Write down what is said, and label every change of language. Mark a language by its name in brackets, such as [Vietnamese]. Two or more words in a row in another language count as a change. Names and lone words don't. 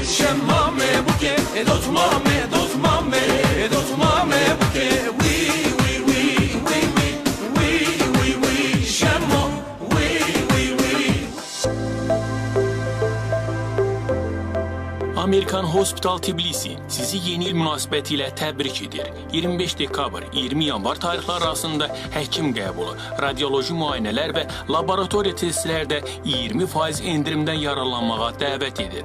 [Azerbaijani] شمامه بوکه دوتمامه دوتمامه دوتمامه بوکه وی وی وی وی وی وی وی شمام وی وی وی. Amerikan Hospital Tbilisi sizi yeni il münasibətilə təbrik edir. 25 dekabr, 20 yanvar tarixləri arasında həkim qəbulu, radioloji müayinələr və laboratoriya testlərdə 20% endirimdən yararlanmağa dəvət edir.